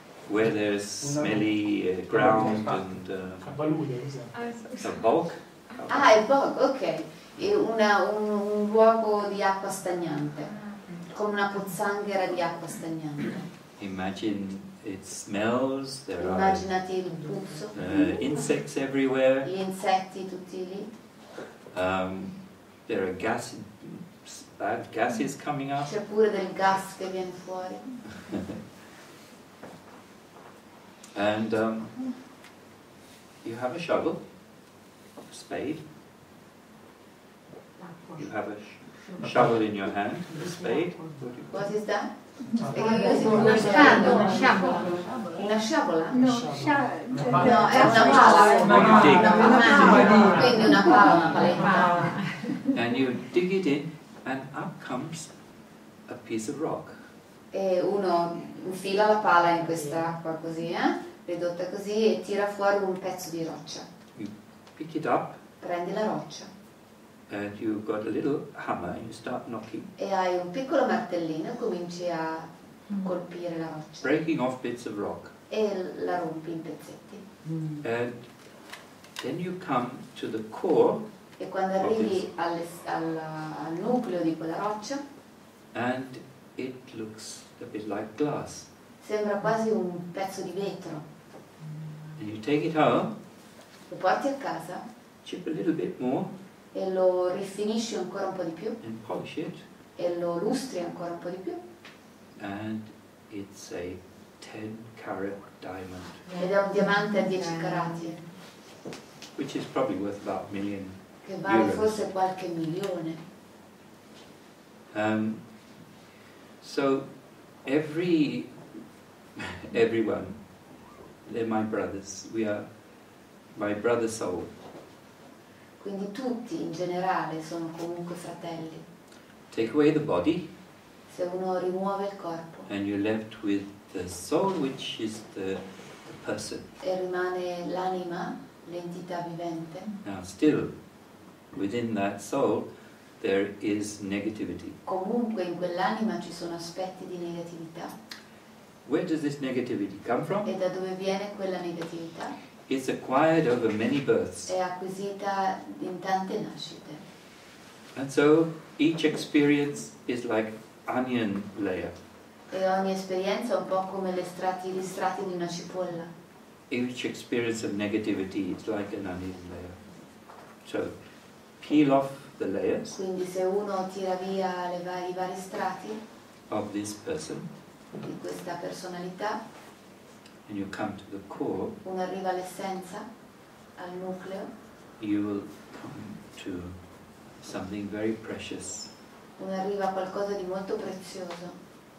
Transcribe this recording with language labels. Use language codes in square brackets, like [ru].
[en] Where there's smelly ground and a bog. [it] Ah, il bog, ok. Un luogo di acqua stagnante, come una pozzanghera di acqua stagnante. [en] Imagine it smells, there [it] Immaginati il puzzo, [en] are insects everywhere, [it] gli insetti tutti lì, [en] there are bad gases coming up. [it] c'è pure del gas che viene fuori. [en] And you have a shovel, a spade. You have a shovel in your hand, a spade. What is that? [it] Una sciabola. Una sciabola? No, No, è una pala. Quindi una pala, una paletta. [en] And you dig it in, and up comes a piece of rock. [it] E uno infila la pala in questa acqua così, ridotta così, e tira fuori un pezzo di roccia. [en] You pick it up, [it] Prendi la roccia [en] and you've got a little hammer, and you start knocking, [it] e hai un piccolo martellino e cominci a colpire la roccia [en] breaking off bits of rock. [it] e la rompi in pezzetti. [en] And then you come to the core, [it] E quando arrivi al nucleo di quella roccia, [en] and it looks a bit like glass. [it] sembra quasi un pezzo di vetro. [en] And you take it home, [it] Lo porti a casa [en] chip a little bit more, [it] e lo rifinisci ancora un po' di più [en] and polish it, [it] e lo lustri ancora un po' di più. [en] and it's a 10-carat diamond, [it] Ed è un diamante a 10 carati, [en] which is probably worth about $1 million. [it] che vale forse qualche milione. [en] So everyone, they're my brothers. We are my brother soul. [it] Quindi tutti in generale sono comunque fratelli. [en] Take away the body, [it] Se uno rimuove il corpo [en] and you're left with the soul, which is the person. [it] e rimane l'anima, l'entità vivente, [en] Now, still within that soul, there is negativity. [it] comunque in quell'anima ci sono aspetti di negatività. [en] Where does this negativity come from? [it] E da dove viene quella negatività? [en] It's acquired over many births. [it] È acquisita in tante nascite. [en] And so each experience is like onion layer. [it] E ogni esperienza è un po' come gli strati di una cipolla. [en] Each experience of negativity is like an onion layer. So peel off the layers [it] Quindi se uno tira via i vari strati [en] of this person, [it] di questa personalità, [en] and you come to the core, [it] uno arriva all'essenza, al nucleo, [en] you will come to something very precious. [it] uno arriva a qualcosa di molto prezioso.